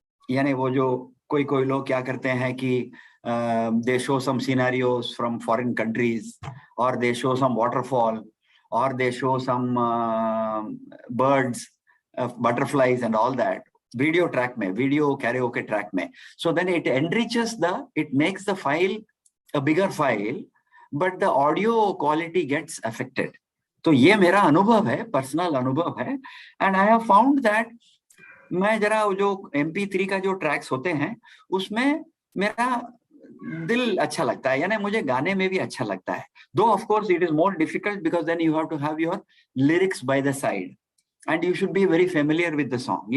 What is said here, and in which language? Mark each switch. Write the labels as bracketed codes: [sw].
[hi] यानी वो जो कोई लोग क्या करते हैं कि [en] they show some scenarios from foreign countries, or they show some waterfall, or they show some birds, butterflies and all that. Video track में, video karaoke track में. So then it enriches it makes the file a bigger file, but the audio quality gets affected. [hi] तो ये मेरा अनुभव है, personal अनुभव है, [en] and I have found that [hi] मैं जरा जो MP3 का जो ट्रैक्स होते हैं उसमें मेरा दिल अच्छा लगता है, यानी मुझे गाने में भी अच्छा लगता है. [en] Though of course it is more difficult because then you have to have your lyrics by the side and you should be very familiar with the song.